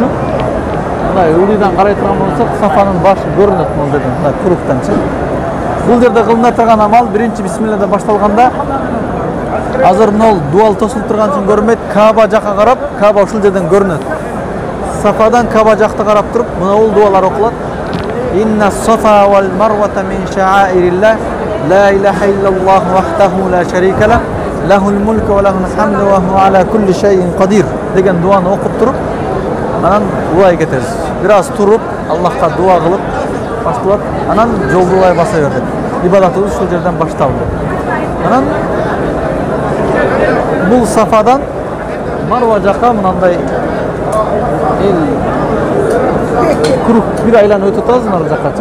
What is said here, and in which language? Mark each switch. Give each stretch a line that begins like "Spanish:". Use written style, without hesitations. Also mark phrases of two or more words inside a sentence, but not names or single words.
Kyrgyz: Мындай ылдыйдан карай турган болсок, Сафанын башы көрүнөт мына жерден, мындай туруктанчы. Бул жерде кылына турган амал биринчи бисмиллада башталганда Азыр мынау дуал тосулуп турган үчүн көрүнбөйт. Каба жакка карап, Каба ушул жерден көрүнөт. Сафадан Каба жакты карап туруп, мынау дуалар окулат.
Arabic: إن الصفا والمروة من شعائر الله، لا إله إلا الله وحده لا شريك له، له الملك وله الحمد وهو على كل شيء قدير
Kyrgyz: деген дуаны окуп туруп, анан улай кетебиз. Бир аз туруп, Аллахка дуа кылып башталат. Анан жолду улай баса бердик. Ибадатыбыз ушул жерден башталды. Анан бул Сафадан Марва жакка мынандай круг бир айланып өтүп атабыз нар жаккачы.